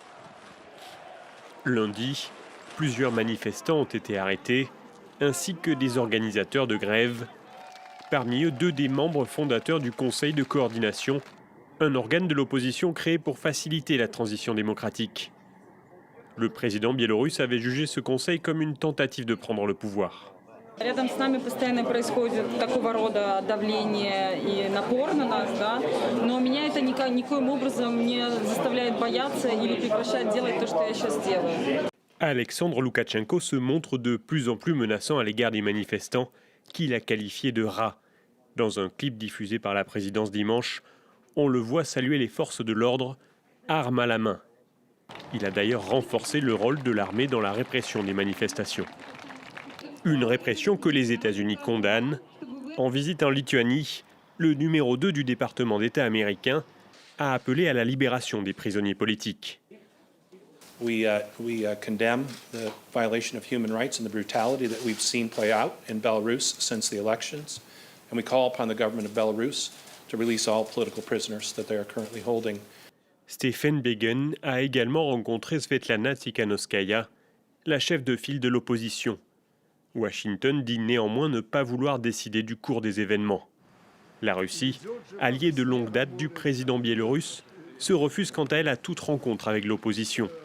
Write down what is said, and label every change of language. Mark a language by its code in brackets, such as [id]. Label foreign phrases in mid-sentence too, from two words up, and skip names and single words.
[fr] Lundi, plusieurs manifestants ont été arrêtés, ainsi que des organisateurs de grève. Parmi eux, 2 des membres fondateurs du Conseil de coordination, un organe de l'opposition créé pour faciliter la transition démocratique. Le président biélorusse avait jugé ce conseil comme une tentative de prendre le pouvoir. [ru] Рядом с нами постоянно происходит такого рода давление и напор на нас, да, но меня это никоим образом не заставляет бояться или прекращать делать то, что я сейчас делаю. [fr] Alexandre Loukachenko se montre de plus en plus menaçant à l'égard des manifestants, qu'il a qualifiés de rats. Dans un clip diffusé par la présidence dimanche, on le voit saluer les forces de l'ordre, armes à la main. Il a d'ailleurs renforcé le rôle de l'armée dans la répression des manifestations. Une répression que les États-Unis condamnent. En visite en Lituanie, le numéro 2 du département d'État américain a appelé à la libération des prisonniers politiques. [en] We condemn the violation of human rights and the brutality that we've seen play out in Belarus since the elections, and we call upon the government of Belarus to release all political prisoners that they are currently holding. [fr] Stephen Biegun a également rencontré Svetlana Tsikhanouskaya, la chef de file de l'opposition. Washington dit néanmoins ne pas vouloir décider du cours des événements. La Russie, alliée de longue date du président biélorusse, se refuse quant à elle à toute rencontre avec l'opposition.